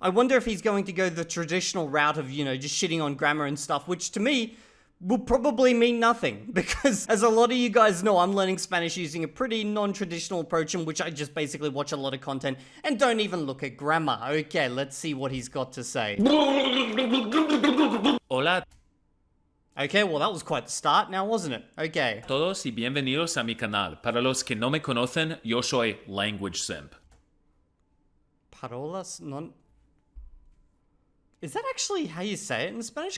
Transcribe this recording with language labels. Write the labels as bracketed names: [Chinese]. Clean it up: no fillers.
[English] I wonder if he's going to go the traditional route of, just shitting on grammar and stuff, which to me will probably mean nothing, because as a lot of you guys know, I'm learning Spanish using a pretty non-traditional approach in which I just basically watch a lot of content and don't even look at grammar. Okay, let's see what he's got to say. [Spanish] Hola [English] Okay, well that was quite the start now, wasn't it? Okay. [Spanish] a todos y bienvenidos a mi canal. Para los que no me conocen, yo soy Language Simp. Parolas non... [English] Is that actually how you say it in Spanish?